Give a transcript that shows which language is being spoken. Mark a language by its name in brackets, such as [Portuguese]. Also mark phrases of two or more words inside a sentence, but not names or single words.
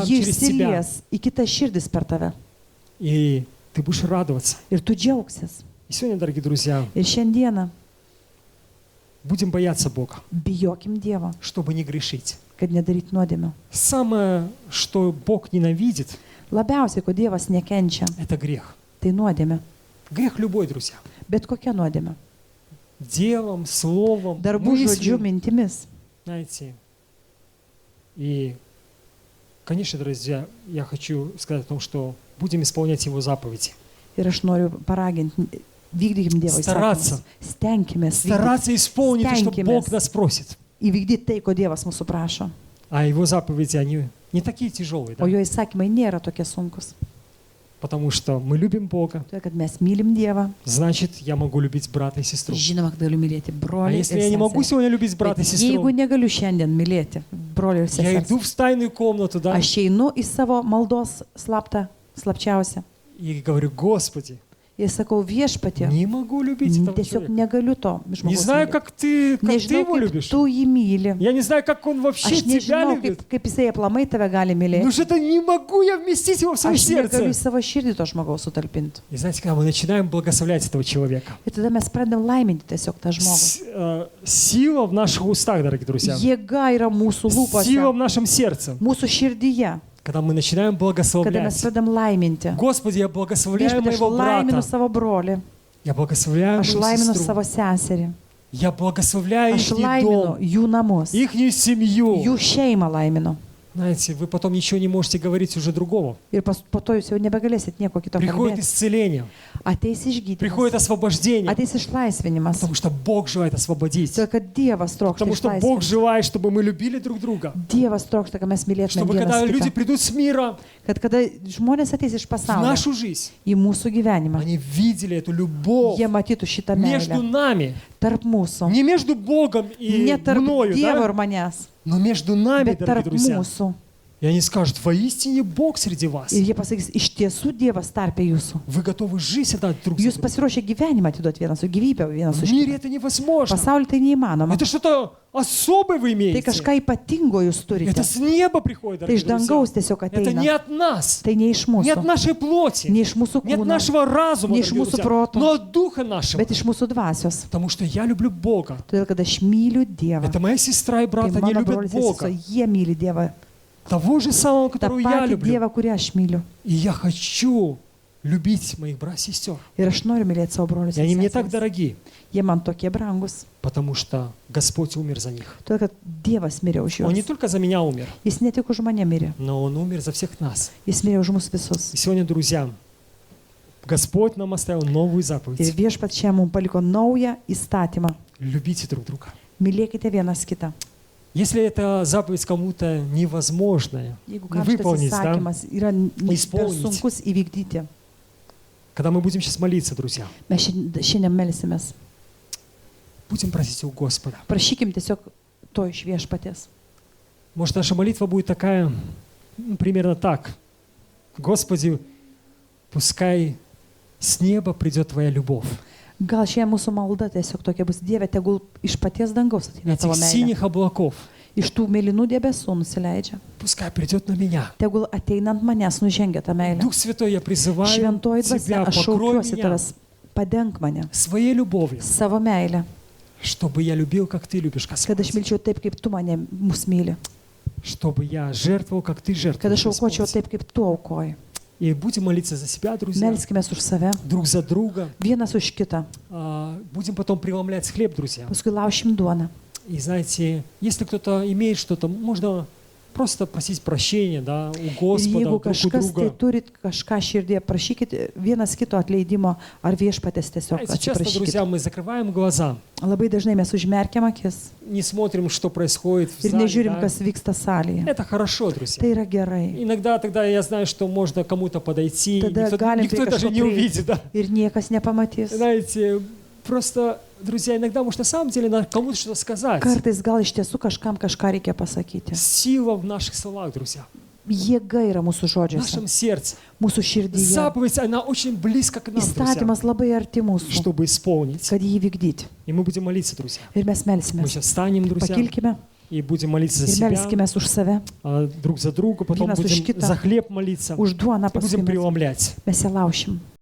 [Lithuanian] ji [Russian] через тебя. [Lithuanian] išsilies į kitas širdis per tave. [Russian] И ты будешь радоваться. [Lithuanian] Ir tu džiaugsies. [Russian] И сегодня, дорогие друзья, [Lithuanian] Ir šiandieną [Russian] будем бояться Бога, [Lithuanian] bijokim Dievo, [Russian] чтобы не грешить. [Lithuanian] kad nedaryt nuodėmių. [Russian] Самое, что Бог ненавидит, [Lithuanian] Labiausiai, ko Dievas nekenčia, [Russian] это грех. [Lithuanian] tai nuodėmė. [Russian] Грех любой, друзья. [Lithuanian] Bet kokia nuodėmė? [Russian] Делом, словом, [Lithuanian] Darbų, žodžių, [Russian] мыслью, [Lithuanian] mintimis. [Russian] знаете. И, конечно, друзья, я хочу сказать о том, что будем исполнять Его заповеди. [Lithuanian] Ir aš noriu paraginti, vykdykim Dievo [Russian] Starаться. [Lithuanian] įsakymus. Stenkimės [Russian] Стараться исполнить то, что [Lithuanian] Стянькимės. [Russian] Бог нас просит. [Lithuanian] įvykdyti tai, ko Dievas mūsų prašo. [Russian] А Его заповеди, они не такие тяжелые, да? [Lithuanian] O jo įsakymai nėra tokie sunkus. [Russian] Потому что мы любим Бога, [Lithuanian] Todėl, kad mes mylim Dievą. [Russian] значит, я могу любить брата и сестру. [Lithuanian] Žinoma, kad galiu mylėti [Russian] А [Lithuanian] brolį ir [Russian] если я не могу [Lithuanian] seserį. [Russian] сегодня любить брата и [Lithuanian] Bet jeigu [Russian] сестру, [Lithuanian] negaliu šiandien mylėti brolio ir [Russian] я [Lithuanian] sesers, [Russian] иду в тайную комнату, да, [Lithuanian] aš einu į savo maldos slapčiausią [Russian] и говорю, Господи, [Lithuanian] ir sakau, viešpatie, [Russian] не могу любить этого [Lithuanian] tiesiog [Russian] человека. [Lithuanian] negaliu to [Russian] Не [Lithuanian] žmogaus [Russian] знаю, [Lithuanian] mylėti. [Russian] как ты [Lithuanian] Nežinau, [Russian] его [Lithuanian] kaip [Russian] любишь. [Lithuanian] tu jį myli. [Russian] Я не знаю, как он вообще [Lithuanian] Aš [Russian] тебя [Lithuanian] nežinau, [Russian] любит. [Lithuanian] kaip jisai aplamai tave gali [Russian] Ну [Lithuanian] mylėti. [Russian] что-то не могу я вместить его в свое [Lithuanian] Aš negaliu į [Russian] сердце. [Lithuanian] savo širdį to žmogaus sutalpinti. [Russian] И знаете, когда мы начинаем благословлять этого человека, [Lithuanian] Ir tada mes pradedam laiminti tiesiog tą žmogų. [Russian] сила в наших устах, дорогие друзья, [Lithuanian] Jėga yra mūsų [Russian] сила в [Lithuanian] lūpose, [Russian] нашем сердце, [Lithuanian] mūsų širdyje, [Russian] когда мы начинаем [Lithuanian] kada mes [Russian] благословлять. [Lithuanian] pradedam laiminti. [Russian] Господи, я благословляю [Lithuanian] Viešpatie, aš [Russian] моего [Lithuanian] laiminu [Russian] брата, [Lithuanian] savo brolį, [Russian] я благословляю [Lithuanian] aš [Russian] мою [Lithuanian] laiminu [Russian] сестру, [Lithuanian] savo seserį, [Russian] я благословляю [Lithuanian] aš [Russian] их [Lithuanian] laiminu [Russian] дом, [Lithuanian] jų namus, [Russian] их семью. [Lithuanian] jų šeimą laiminu. [Russian] Знаете, вы потом ничего не можете говорить уже другого. [Lithuanian] Ir po to jūs jau nebegalėsit nieko kito [Russian] Приходит [Lithuanian] kalbėti. [Russian] исцеление, [Lithuanian] Ateis išgydymas, [Russian] приходит освобождение, [Lithuanian] ateis išlaisvinimas. [Russian] потому что Бог желает освободить. [Lithuanian] Todėl, kad Dievas trokšta [Russian] Потому что Бог [Lithuanian] išlaisvinti. [Russian] желает, чтобы мы любили друг друга. [Lithuanian] Dievas trokšta, kad mes mylėtume [Russian] Чтобы когда [Lithuanian] vienas [Russian] люди [Lithuanian] kitą. [Russian] придут с мира [Lithuanian] Kad kada žmonės ateis iš [Russian] в [Lithuanian] pasaulio [Russian] нашу жизнь, [Lithuanian] į mūsų gyvenimą, [Russian] они видели эту любовь [Lithuanian] jie matytų šitą [Russian] между [Lithuanian] meilę [Russian] нами. [Lithuanian] tarp mūsų. [Russian] Не между Богом и [Lithuanian] Ne tarp [Russian] мною, [Lithuanian] Dievo ir [Russian] да? [Lithuanian] manęs, [Russian] Но между нами, [Lithuanian] bet [Russian] дорогие [Lithuanian] tarp [Russian] друзья. [Lithuanian] mūsų. [Russian] И они скажут, воистине Бог среди вас. [Lithuanian] Ir jie pasakys, iš tiesų Dievas tarpė jūsų. [Russian] Вы готовы жизнь отдать друг за [Lithuanian] Jūs [Russian] друга. [Lithuanian] pasiruošę gyvenimą atiduoti vienas su gyvybė, vienas [Russian] В [Lithuanian] už [Russian] мире [Lithuanian] kitą. [Russian] это невозможно. [Lithuanian] Pasaulyje tai neįmanoma. [Russian] Это что-то особое вы [Lithuanian] Tai [Russian] имеете. [Lithuanian] kažką ypatingo jūs turite. [Russian] Это с неба приходит, [Lithuanian] Tai [Russian] дорогие [Lithuanian] iš dangaus [Russian] друзья. [Lithuanian] tiesiog [Russian] Это не [Lithuanian] ateina. [Russian] от нас, [Lithuanian] Tai ne iš [Russian] не от [Lithuanian] mūsų. [Russian] нашей плоти, [Lithuanian] Ne iš mūsų [Russian] не от [Lithuanian] kūno, [Russian] нашего разума, [Lithuanian] не iš [Russian] дорогие [Lithuanian] mūsų [Russian] друзья, [Lithuanian] proto, [Russian] но от Духа нашего. [Lithuanian] bet iš mūsų dvasios. [Russian] Потому что я люблю Бога. [Lithuanian] Todėl, kad aš myliu Dievą. [Russian] Это моя сестра и брат, [Lithuanian] Tai [Russian] они [Lithuanian] mano [Russian] любят [Lithuanian] brolis ir [Russian] Бога. [Lithuanian] sesuo, jie myli Dievą. [Russian] Того же самого, [Lithuanian] Ta [Russian] которого я [Lithuanian] pati [Russian] люблю. [Lithuanian] Dievą, kurį aš myliu. [Russian] И я хочу любить моих братьев и сестер. [Lithuanian] Ir aš noriu mylėti savo brolius [Russian] И [Lithuanian] ir [Russian] они мне так [Lithuanian] seseris. [Russian] дороги, [Lithuanian] Jie man tokie brangus. [Russian] потому что Господь умер за них. [Lithuanian] Todėl, kad Dievas mirė už [Russian] Он не [Lithuanian] juos. [Russian] только за меня умер, [Lithuanian] Jis ne tik už mane mirė, [Russian] но Он умер за всех нас. [Lithuanian] jis mirė už mus visus. [Russian] И сегодня, друзья, Господь нам оставил новую [Lithuanian] Ir [Russian] заповедь. [Lithuanian] viešpats čia mums paliko naują įstatymą. [Russian] Любите друг друга. [Lithuanian] Mylėkite vienas kitą. [Russian] Если эта заповедь кому-то невозможная [Lithuanian] Jeigu [Russian] не [Lithuanian] kam šitas [Russian] выполнить, да, [Lithuanian] įsakymas yra per [Russian] Исполнить. [Lithuanian] sunkus įvykdyti, [Russian] когда мы будем сейчас молиться, друзья, [Lithuanian] mes šiandien melsimės. [Russian] будем просить у Господа. [Lithuanian] Prašykim tiesiog to iš viešpaties. [Russian] Может, наша молитва будет такая, примерно так. Господи, пускай с неба придет Твоя любовь. [Lithuanian] Gal šiandien mūsų malda tiesiog tokia bus. Dieve, tegul iš paties dangaus ateina [Russian] Этих [Lithuanian] tavo meilė. [Russian] синих облаков [Lithuanian] Iš tų mėlynų debesų nusileidžia. [Russian] пускай придет на меня. [Lithuanian] Tegul ateina ant manęs nužengia ta meilė. [Russian] Дух Святой, я призываю [Lithuanian] Šventoji dvasia, [Russian] Тебя, [Lithuanian] aš [Russian] покрой [Lithuanian] šaukiuosi [Russian] меня [Lithuanian] tavęs. Padenk mane [Russian] своей любовью, [Lithuanian] savo meilę, [Russian] чтобы я любил, как Ты любишь, [Lithuanian] kad aš [Russian] Господь. [Lithuanian] milčiau taip, kaip tu mane mus myli. [Russian] Чтобы я жертвовал, как Ты [Lithuanian] Kad [Russian] жертвуешь, [Lithuanian] aš aukočiau [Russian] Господь. [Lithuanian] taip, kaip tu aukoji. [Russian] И будем молиться за себя, друзья, [Lithuanian] Melskime už save, [Russian] друг за друга. [Lithuanian] vienas už kitą. [Russian] Будем потом преломлять хлеб, друзья. [Lithuanian] Paskui laušim duoną. [Russian] И знаете, если кто-то имеет что-то, можно просто просить прощения, да, у [Lithuanian] Ir [Russian] Господа, [Lithuanian] jeigu [Russian] друг у [Lithuanian] kažkas tai [Russian] друга. [Lithuanian] turit kažką širdėje, prašykit vienas kito atleidimo ar viešpatės tiesiog [Russian] Знаете, часто, [Lithuanian] atsiprašykit. [Russian] друзья, мы закрываем глаза, [Lithuanian] Labai dažnai mes užmerkiam akis [Russian] не смотрим, что происходит в [Lithuanian] ir [Russian] зале. [Lithuanian] nežiūrim, [Russian] Да. [Lithuanian] kas vyksta salėje. [Russian] Это хорошо, друзья. [Lithuanian] Tai yra gerai. [Russian] Иногда тогда я знаю, что можно кому-то подойти, Тогда никто, [Lithuanian] галим [Russian] никто при даже не [Lithuanian] kažko [Russian] увидит, да. [Lithuanian] Ir niekas nepamatys. [Russian] Знаете, просто, друзья, иногда, может, на самом деле надо кому-то что-то сказать. [Lithuanian] Kartais gal iš tiesų kažkam kažką reikia pasakyti. [Russian] Сила в наших словах, друзья, [Lithuanian] Jėga yra mūsų [Russian] в [Lithuanian] žodžiuose, [Russian] нашем сердце. [Lithuanian] mūsų širdyje. [Russian] Заповедь, она очень близко к нам, друзья, [Lithuanian] Įstatymas labai arti mūsų, [Russian] чтобы исполнить. [Lithuanian] kad jį vykdyti. [Russian] И мы будем молиться, друзья. [Lithuanian] Ir mes [Russian] Мы [Lithuanian] melsimės. [Russian] сейчас встанем, друзья, [Lithuanian] Pakilkime [Russian] и будем молиться за [Lithuanian] ir [Russian] себя, [Lithuanian] melskime už save, [Russian] друг за друга, потом [Lithuanian] Vienas už [Russian] будем [Lithuanian] kitą. [Russian] за хлеб молиться, [Lithuanian] už duoną [Russian] и будем [Lithuanian] paskui. [Russian] преломлять. [Lithuanian] Mes ją laušim.